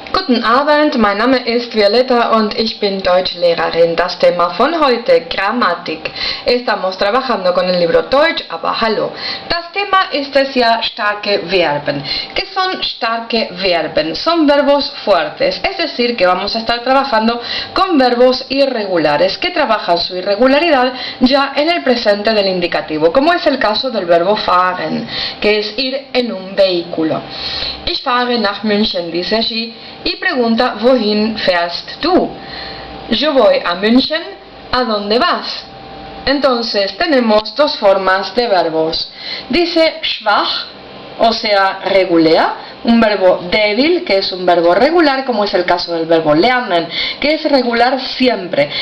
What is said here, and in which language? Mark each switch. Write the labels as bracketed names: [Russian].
[German] Guten Abend, mein Name ist Violeta und ich bin Deutschlehrerin. Das Thema von heute, Grammatik. [Spanish] Estamos trabajando con el libro Deutsch, aber hallo. [German] Das Thema ist es ja starke Verben. [Spanish] ¿Qué son starke Verben? Son verbos fuertes, es decir, que vamos a estar trabajando con verbos irregulares, que trabajan su irregularidad ya en el presente del indicativo, como es el caso del verbo fahren, que es ir en un vehículo. [German] Ich fahre nach München, [Spanish] dice allí, y pregunta, [German] wohin fährst du? [Spanish] Yo voy a München, ¿a dónde vas? Entonces tenemos dos formas de verbos. Dice schwach, o sea, regular, un verbo débil, que es un verbo regular, como es el caso del verbo lernen, que es regular siempre.